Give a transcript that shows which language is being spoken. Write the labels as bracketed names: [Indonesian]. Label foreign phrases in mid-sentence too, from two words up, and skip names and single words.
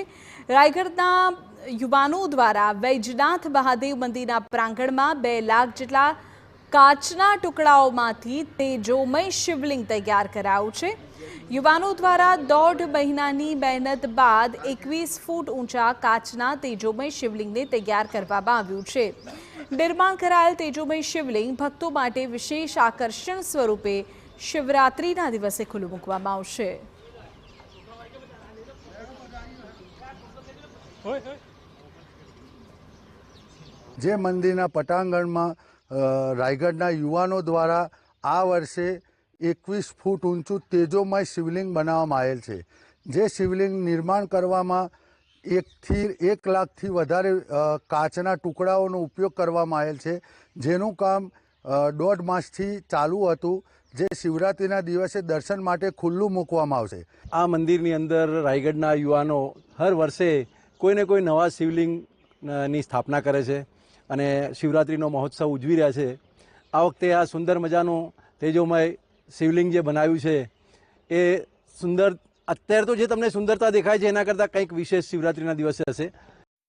[Gujarati] રાયગઢના યુવાનો દ્વારા વૈજનાથ મહાદેવ મંદિરના પ્રાંગણમાં 2 લાખ જેટલા કાચના ટુકડાઓમાંથી તેજોમય શિવલિંગ તૈયાર કરાયું છે। યુવાનો દ્વારા 1.5 મહિનાની મહેનત બાદ 21 ફૂટ ઊંચા કાચના તેજોમય શિવલિંગને તૈયાર કરવામાં આવ્યું છે। નિર્માણ કરાયેલ તેજોમય શિવલિંગ ભક્તો માટે વિશેષ આકર્ષણ સ્વરૂપે શિવરાત્રિના દિવસે ખુલ્લું મૂકવામાં આવશે। જે મંદિરના પટાંગણમાં રાયગઢના યુવાનો દ્વારા આ વર્ષે 21 ફૂટ ઊંચું તેજોમય શિવલિંગ બનાવવામાં આવેલ છે। જે શિવલિંગ નિર્માણ કરવામાં 1 લાખથી વધારે કાચના ટુકડાઓનો ઉપયોગ કરવામાં આવેલ છે, જેનું કામ 1.5 માસથી ચાલુ હતું, જે શિવરાત્રિના દિવસે દર્શન માટે ખુલ્લું મૂકવામાં આવશે। આ મંદિરની અંદર રાયગઢના યુવાનો હર વર્ષે કોઈ ને કોઈ નવા શિવલિંગની સ્થાપના કરે છે અને શિવરાત્રિનો મહોત્સવ ઉજવી રહ્યા છે। આ વખતે આ સુંદર મજાનું તેજોમય શિવલિંગ જે બનાવ્યું છે એ સુંદર, અત્યારે તો જે તમને સુંદરતા દેખાય છે એના કરતાં કંઈક વિશેષ શિવરાત્રિના દિવસે હશે।